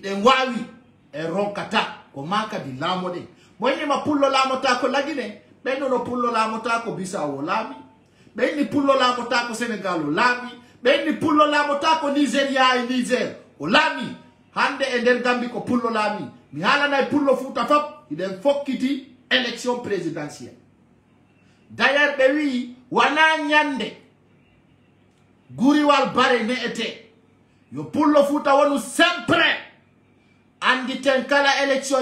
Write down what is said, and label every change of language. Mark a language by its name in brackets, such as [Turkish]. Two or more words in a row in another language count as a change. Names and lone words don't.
[Fula] Iden wawi e ronkata. ko maka di lamo de moyni ma pullo lamo ta ko lagine be no pullo lamo ta ko Bissau lami be ni pullo lamo ta ko Senegal lami be ni pullo lamo ta ko Nigeria e Niger o lami hande e der Gambi ko pullo lami mi halana pullo Fuuta fop iden fokkiti [French] élection présidentielle d'ailleurs [Fula] be wi wana nyande guriwal bare ne ete yo pullo Fuuta wonu sempre andi ten kala élection